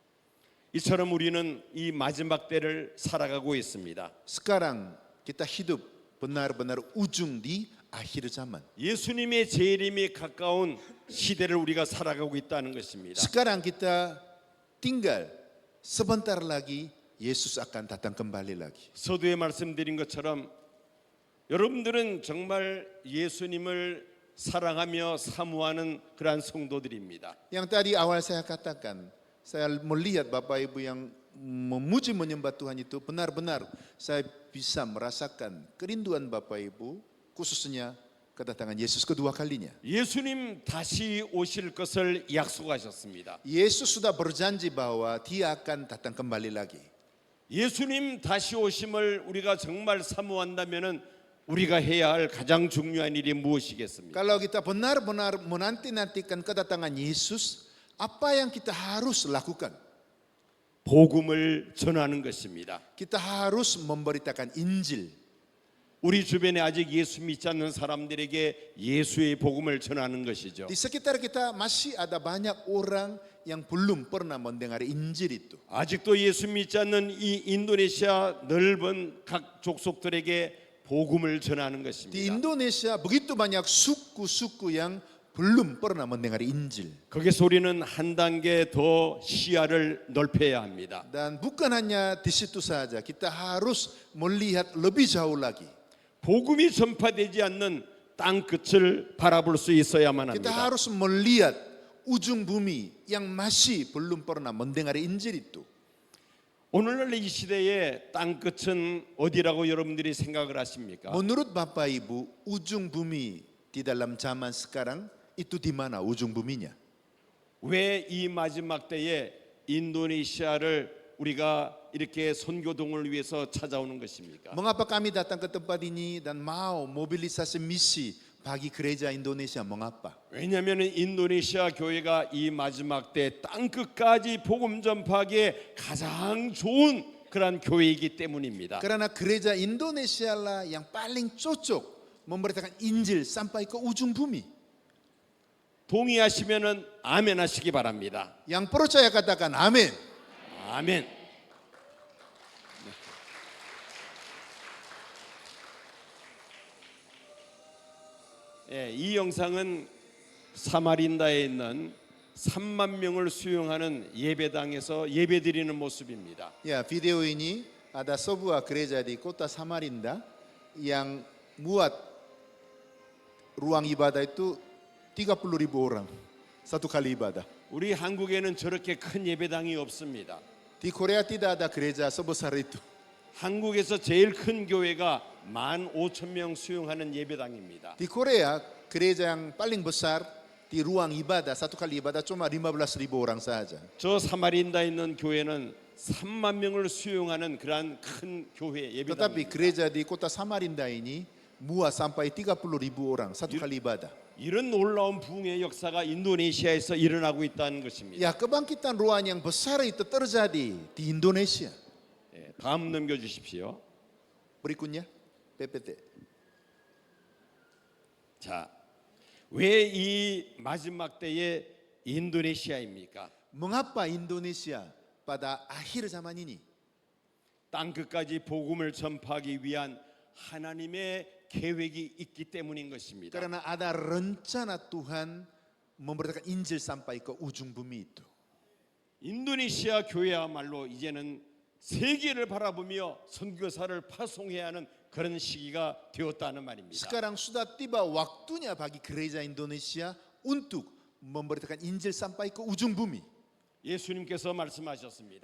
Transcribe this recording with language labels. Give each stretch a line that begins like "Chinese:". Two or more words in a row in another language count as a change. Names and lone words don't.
Korean: 이처럼 우리는 이 마지막 때를 살아가고 있습니다.
Indonesian: Sekarang kita hidup benar-benar ujung di akhir zaman.
Korean: 예수님의 재림이 가까운 시대를 우리가 살아가고 있다는 것입니다.
Indonesian: Sekarang kita tinggal sebentar lagi Yesus akan datang kembali lagi.
Korean: 서두에 말씀드린 것처럼 여러분들은 정말 예수님을 사랑하며 사모하는 그러한 성도들입니다.
Indonesian: Yang tadi awal saya katakan, saya melihat Bapak Ibu yang memuji menyembah Tuhan itu benar-benar saya bisa merasakan kerinduan Bapak Ibu khususnya kedatangan Yesus kedua kalinya.
Korean: 예수님 다시 오실 것을 약속하셨습니다.
Indonesian: Yesus sudah berjanji bahwa Dia akan datang kembali lagi.
Korean: 예수님 다시 오심을 우리가 정말 사모한다면은 우리가 해야 할 가장 중요한 일이 무엇이겠습니까?
Indonesian: Kalau kita benar-benar menanti-nantikan kedatangan Yesus, apa yang kita harus lakukan?
Korean: 복음을 전하는 것입니다.
Indonesian: Kita harus memberitakan Injil.
Korean: 우리 주변에 아직 예수 믿지 않는 사람들에게 예수의 복음을 전하는 것이죠.
Indonesian: Di sekitar kita masih ada banyak orang yang belum pernah mendengar Injil itu.
Korean: 아직도 예수 믿지 않는 이 인도네시아 넓은 각 족속들에게 복음을 전하는
Indonesian: Di
Korean: 것입니다.
Indonesian: Indonesia begitu banyak suku-suku yang belum pernah mendengar Injil.
Korean: 거기서 우리는 한 단계 더 시야를 넓혀야 합니다.
Indonesian: Dan bukan hanya di situ saja, kita harus melihat lebih jauh lagi.
Korean: 복음이 전파되지 않는 땅 끝을 바라볼 수 있어야만
Indonesian: Kita
Korean: 합니다.
Indonesian: harus melihat ujung bumi yang masih belum pernah mendengar Injil itu.
Korean: 오늘날 이 시대에 땅 끝은 어디라고 여러분들이 생각을 하십니까?
Indonesian: Menurut Bapak Ibu, ujung bumi di dalam zaman sekarang itu di mana ujung buminya?
Korean: 왜 이 마지막 때에 인도네시아를 우리가 이렇게 선교동을 위해서 찾아오는 것입니까?
Indonesian: Mengapa kami datang ke tempat ini dan mau mobilisasi misi bagi gereja Indonesia? Mengapa?
Korean: 왜냐하면 인도네시아 교회가 이 마지막 때 땅 끝까지 복음 전파하기에 가장 좋은 그런 교회이기 때문입니다.
Indonesian: Karena gereja Indonesia lah yang paling cocok memberitakan Injil sampai ke ujung bumi.
Korean: 동의하시면은 아멘 하시기 바랍니다.
Indonesian: Yang percaya katakan amin.
Korean: 아멘. 예, 이 영상은 사마린다에 있는 3만 명을 수용하는 예배당에서 예배드리는 모습입니다.
Indonesian: Ya, video ini ada sebuah gereja di kota Samarinda yang muat ruang ibadah itu 30.000 orang satu kali ibadah.
Korean: 우리 한국에는 저렇게 큰 예배당이 없습니다.
Indonesian: Di Korea tidak ada gereja sebesar itu.
Korean: 한국에서 제일 큰 교회가 15,000명 수용하는 예배당입니다.
Indonesian: Di Korea gereja yang paling besar di ruang ibadah satu kali ibadah cuma 15.000 orang saja.
Korean: 저 사마린다에 있는 교회는 3만 명을 수용하는 그러한 큰 교회
Indonesian: Tetapi
Korean: 예배당입니다.
Indonesian: gereja di kota Samarinda ini muat sampai 30.000 orang satu kali ibadah.
Korean: 이런 놀라운 부흥의 역사가 인도네시아에서 일어나고 있다는 것입니다.
Indonesian: Ya, kebangkitan ruang yang besar itu terjadi di Indonesia.
Korean: 예, 다음 넘겨주십시오.
Indonesian: Berikutnya PPT.
Korean: 자, 왜 이 마지막 때에 인도네시아입니까?
Indonesian: Mengapa Indonesia pada akhir zaman ini?
Korean: 땅 끝까지 복음을 전파하기 위한 하나님의 계획이 있기 때문인 것입니다.
Indonesian: Karena ada rencana Tuhan memberitakan Injil sampai ke ujung bumi itu.
Korean: 인도네시아 교회야말로 이제는 세계를 바라보며 선교사를 파송해야 하는 그런 시기가 되었다는 말입니다.
Indonesian: Sekarang sudah tiba waktunya bagi gereja Indonesia untuk memberitakan Injil sampai ke ujung bumi.
Korean: 예수님께서 말씀하셨습니다.